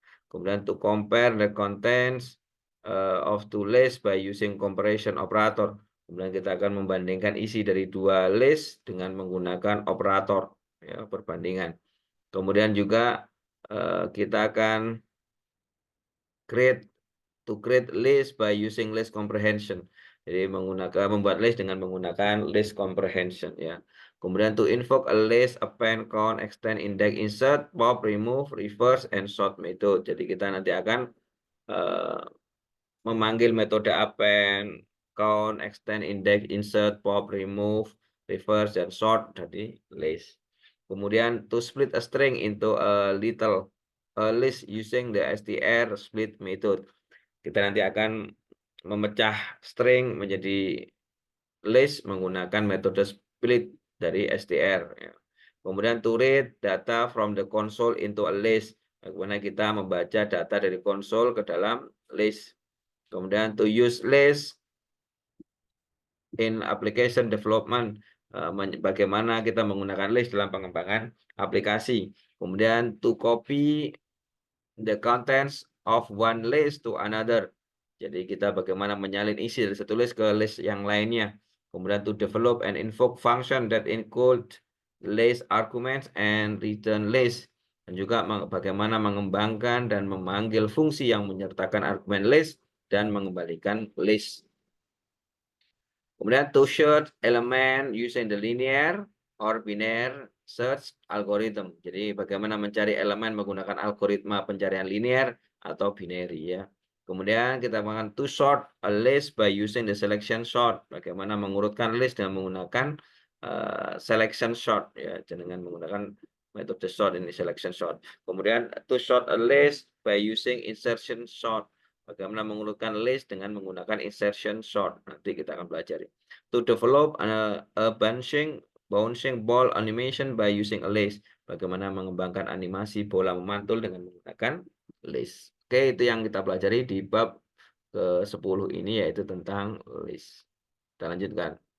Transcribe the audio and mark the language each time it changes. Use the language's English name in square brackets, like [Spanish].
[Indonesian] Kemudian [English] to compare the contents of two lists by using comparison operator. [Indonesian] Kemudian kita akan membandingkan isi dari dua list dengan menggunakan operator ya, perbandingan. Kemudian juga kita akan [English] create list by using list comprehension. [Indonesian] Jadi membuat list dengan menggunakan list comprehension ya. Kemudian [English] to invoke a list, append, count, extend, index, insert, pop, remove, reverse, and sort method. [Indonesian] Jadi kita nanti akan memanggil metode append, count, extend, index, insert, pop, remove, reverse, dan sort dari list. Kemudian [English] to split a string into a list using the str split method. [Indonesian] Kita nanti akan memecah string menjadi list menggunakan metode split dari str. Ya. Kemudian [English] to read data from the console into a list. [Indonesian] Bagaimana kita membaca data dari konsol ke dalam list. Kemudian [English] to use list in application development. [Indonesian] Bagaimana kita menggunakan list dalam pengembangan aplikasi. Kemudian [English] to copy the contents of one list to another. [Indonesian] Jadi kita bagaimana menyalin isi dari satu list ke list yang lainnya. Kemudian [English] to develop and invoke function that include list arguments and return list. [Indonesian] Dan juga bagaimana mengembangkan dan memanggil fungsi yang menyertakan argumen list dan mengembalikan list. Kemudian [English] to search element using the linear or binary search algorithm. [Indonesian] Jadi bagaimana mencari elemen menggunakan algoritma pencarian linear atau binary ya. Kemudian kita akan [English] to sort a list by using the selection sort. [Indonesian] Bagaimana mengurutkan list dengan menggunakan selection sort ya, dengan menggunakan metode sort ini selection sort. Kemudian [English] to sort a list by using insertion sort. [Indonesian] Bagaimana mengurutkan list dengan menggunakan insertion sort. Nanti kita akan pelajari. [English] To develop a bouncing ball animation by using a list. [Indonesian] Bagaimana mengembangkan animasi bola memantul dengan menggunakan list. Oke, itu yang kita pelajari di bab ke-10 ini, yaitu tentang list. Kita lanjutkan.